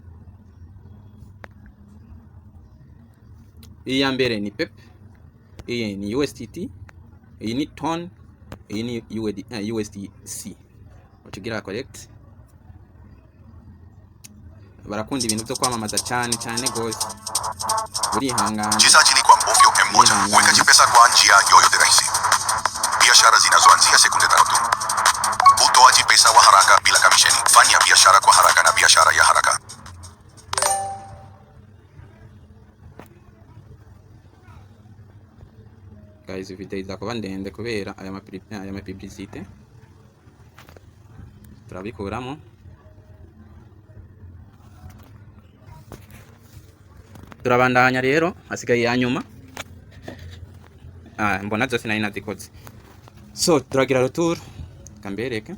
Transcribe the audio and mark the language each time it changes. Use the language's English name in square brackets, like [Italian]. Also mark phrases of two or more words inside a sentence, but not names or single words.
[Rundi] Iyi ya mbere ni PEP, iyi ni USDT, iyi ni TON, iyi ni USDC. Ukigira correct. Barakunda ibintu byo kwamamaza cyane gose. Urihangana. [Swahili] Mchezaji ni kwa mbofyo M1, weka pesa kwa njia yoyote rahisi. Biashara zinazoanzia sekunde 5 tu. Utoaji pesa wa haraka bila kamisheni. Fanya biashara kwa haraka na biashara ya haraka. [Rundi] Guys, video izakuba ndende kubera aya publicité. Turabikuramo. Turabandanya rero, hasigaye ya nyuma. Mbona zose nari nazikoze. So turagira retour kambereke.